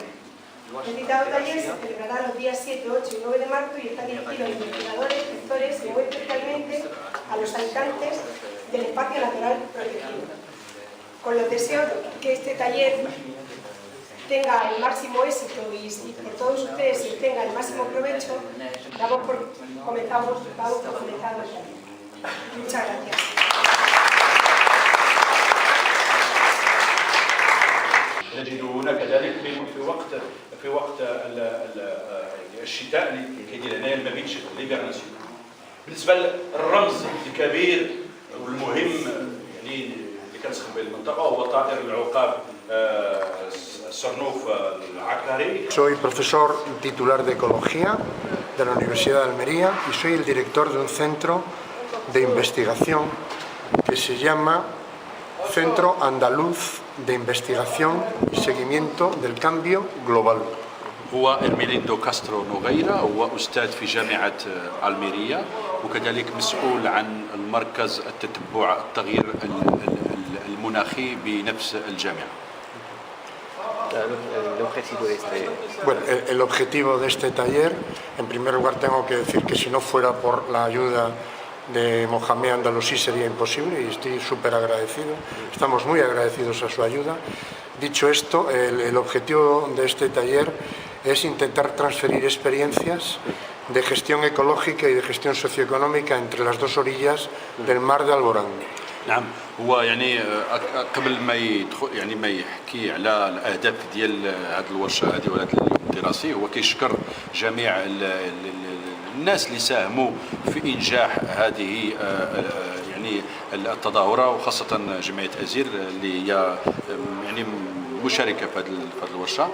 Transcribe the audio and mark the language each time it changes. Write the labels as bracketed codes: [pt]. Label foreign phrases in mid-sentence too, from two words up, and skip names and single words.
[es] El citado taller se celebrará los días 7, 8 y 9 de marzo y está dirigido a investigadores, gestores y muy especialmente a los habitantes del espacio natural protegido. Con los deseos que este taller tenga el máximo éxito y por todos ustedes tenga el máximo provecho, damos por comenzado el taller. Muchas gracias. [ar] نجد هنا كذلك في وقت الشتاء اللي كيدير هنايا المبيت ليبرناسيون. بالنسبه للرمز الكبير والمهم يعني اللي كنسخن به المنطقه هو طائر العقاب الصرنوف العكاري. [es] Soy profesor titular de Ecología de la Universidad de Almería y soy el director de un centro de investigación que se llama Centro Andaluz de Investigación y Seguimiento del Cambio Global. [ar] هو إرميليندو كاسترو نوغيرا، هو أستاذ في جامعة ألميريا وكذلك مسؤول عن المركز التتبع التغيير المناخي بنفس الجامعة. [es] Bueno, el objetivo de este taller, en primer lugar tengo que decir que si no fuera por la ayuda de Mohamed Andalusí sería imposible y estoy súper agradecido, estamos muy agradecidos a su ayuda. Dicho esto, el objetivo de este taller es intentar transferir experiencias de gestión ecológica y de gestión socioeconómica entre las dos orillas del mar de Alborán. [ar] نعم هو يعني قبل ما يدخل يعني ما يحكي على الاهداف ديال هذه الورشه هذه ولا هذا اليوم الدراسي هو كيشكر جميع الناس اللي ساهموا في انجاح هذه يعني التظاهره وخاصه جمعيه ازير اللي هي يعني مشاركه في هذه الورشه.